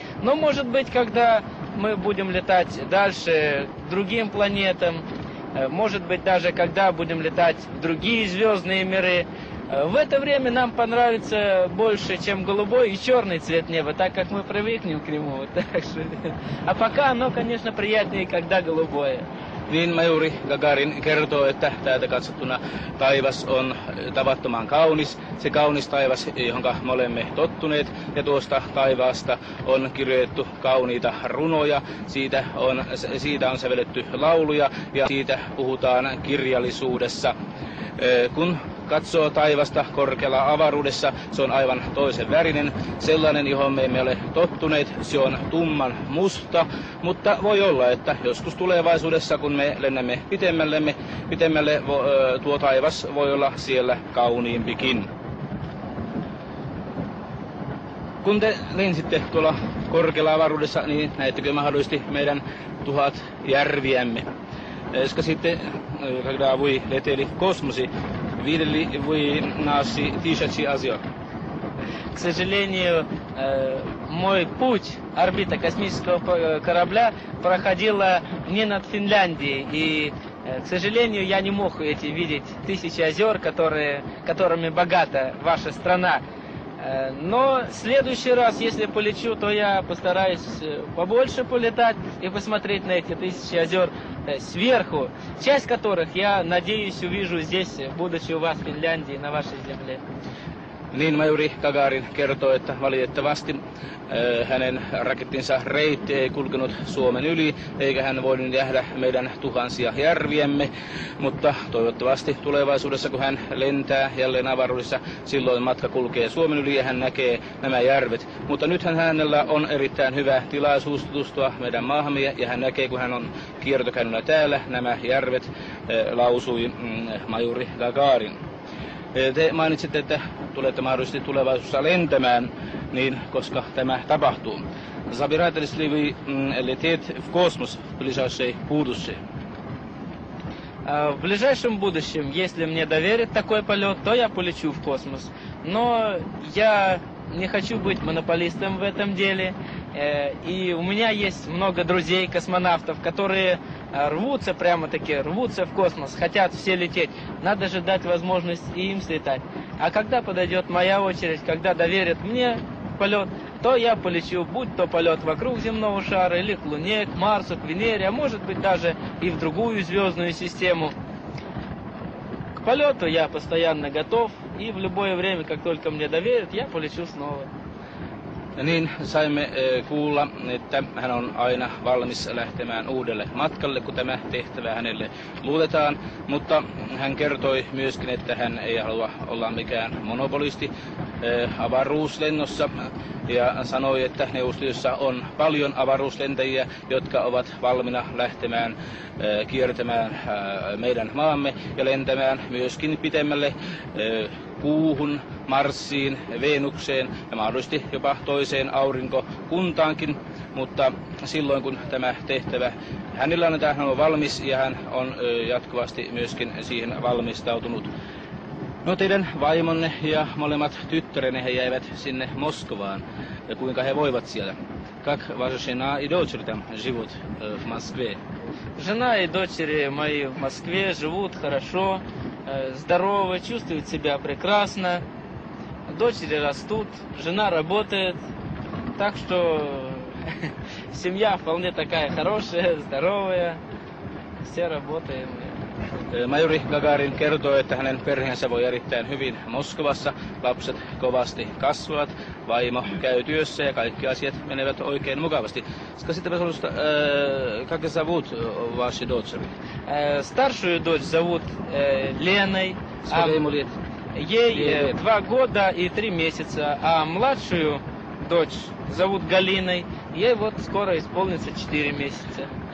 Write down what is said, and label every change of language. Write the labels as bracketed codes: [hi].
[ru] Но, может быть, когда мы будем летать дальше к другим планетам, может быть, даже когда будем летать в другие звездные миры, в это время нам понравится больше, чем голубой и черный цвет неба, так как мы привыкнем к нему. А пока оно, конечно, приятнее, когда голубое. [fi] Niin Majuri Gagarin kertoo, että täältä katsottuna taivas on tavattoman kaunis. Se kaunis taivas, johon me olemme tottuneet, ja tuosta taivaasta on kirjoitettu kauniita runoja. Siitä on sävelletty lauluja ja siitä puhutaan kirjallisuudessa. Kun katsoo taivasta korkealla avaruudessa, se on aivan toisen värinen, sellainen, johon me emme ole tottuneet. Se on tumman musta, mutta voi olla, että joskus tulevaisuudessa, kun me lennämme pitemmälle, tuo taivas voi olla siellä kauniimpikin. Kun te lensitte tuolla korkealla avaruudessa, niin näettekö mahdollisesti meidän 1000 järviämme? Ska sitten, [ru] когда вы летели в космосе, видели вы наши тысячи озер? К сожалению, мой путь, орбита космического корабля проходила не над Финляндией. И, к сожалению, я не мог видеть тысячи озер, которыми богата ваша страна. Но в следующий раз, если полечу, то я постараюсь побольше полетать и посмотреть на эти тысячи озер сверху, часть которых, я надеюсь, увижу здесь, будучи у вас в Финляндии, на вашей земле. [fi] Niin majuri Gagarin kertoo, että valitettavasti hänen rakettinsa reitti ei kulkenut Suomen yli, eikä hän voinut nähdä meidän tuhansia järviemme, mutta toivottavasti tulevaisuudessa, kun hän lentää jälleen avaruudessa, silloin matka kulkee Suomen yli ja hän näkee nämä järvet. Mutta nythän hänellä on erittäin hyvä tilaisuus tutustua meidän maahamme ja hän näkee, kun hän on kiertokäynnillä täällä, nämä järvet, lausui majuri Gagarin. Te mainitsitte, että tulette mahdollisesti tulevaisuudessa lentämään, niin koska tämä tapahtuu. [ru] Собираетесь ли вы лететь в космос в ближайшее будущее? В ближайшем будущем, если мне доверят такой полет, то я полечу в космос. Но я не хочу быть монополистом в этом деле. И у меня есть много друзей-космонавтов, которые рвутся, прямо-таки рвутся в космос, хотят все лететь. Надо же дать возможность и им слетать. А когда подойдет моя очередь, когда доверят мне полет, то я полечу, будь то полет вокруг земного шара, или к Луне, к Марсу, к Венере, а может быть даже и в другую звездную систему. К полету я постоянно готов, и в любое время, как только мне доверят, я полечу снова. [fi] Niin saimme kuulla, että hän on aina valmis lähtemään uudelle matkalle, kun tämä tehtävä hänelle luotetaan, mutta hän kertoi myöskin, että hän ei halua olla mikään monopolisti avaruuslennossa ja sanoi, että Neuvostoliitossa on paljon avaruuslentäjiä, jotka ovat valmiina lähtemään kiertämään meidän maamme ja lentämään myöskin pitemmälle Kuuhun, Marsiin, Venukseen ja mahdollisesti jopa toiseen aurinkokuntaankin, mutta silloin kun tämä tehtävä hänellä annetaan, hän on valmis ja hän on jatkuvasti myöskin siihen valmistautunut. No teidän vaimonne ja molemmat tyttärenne he jäivät sinne Moskovaan. Ja kuinka he voivat siellä? [ru] Как ваша жена и дочери там живут в Москве? Жена и дочери мои в Москве живут хорошо, здоровы, чувствуют себя прекрасно. Дочери растут, жена работает, так что семья вполне такая хорошая, здоровая, все работаем. Majuri Gagarin kertoo, että hänen perheensä voi erittäin hyvin Moskovassa. Lapset kovasti kasvavat, vaimo käy työssä ja kaikki asiat menevät oikein mukavasti. Скажите, пожалуйста, как зовут ваши дочери? Старшую дочь зовут Леной. Сколько ему лет? Ей 2 года и 3 месяца. А младшую дочь зовут Галиной. Ей вот скоро исполнится 4 месяца.